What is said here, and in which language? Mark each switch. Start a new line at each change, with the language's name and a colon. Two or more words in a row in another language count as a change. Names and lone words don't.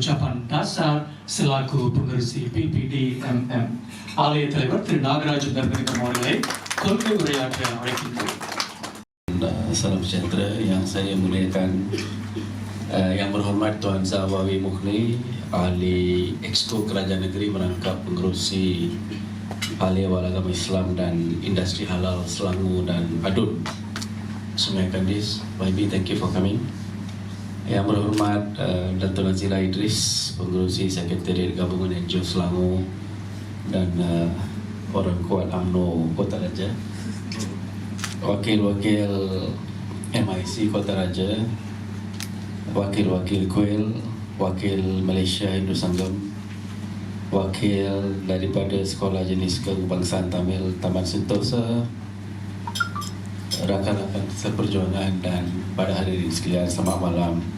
Malay: Irfan Dasar selaku pengerusi PPD MM.
Tamil: ஆலய தலைவர் திரு நாகராஜ் தர்மலிங்கம் அவர்களை கொள்கை உரையாற்ற அழைக்கின்றோம்.
Malay: Salam sejahtera yang saya muliakan, Yang berhormat Tuan Zawawi Mukhni, Ahli Exco Kerajaan Negeri merangkap pengerusi Ahli Awal Agama Islam dan Industri Halal Selangor dan Adun Sungai Kandis. YB,
English: thank you for coming.
Malay: Yang berhormat Dato' Nazila Idris, pengerusi Sekretariat Gabungan NGO Selangor dan orang kuat UMNO Kota Raja, wakil-wakil MIC Kota Raja, wakil-wakil Kuil, wakil Malaysia Hindu Sanggam, wakil daripada Sekolah Jenis Kebangsaan Tamil Taman Sentosa, rakan-rakan seperjuangan dan pada hadirin sekalian, selamat malam.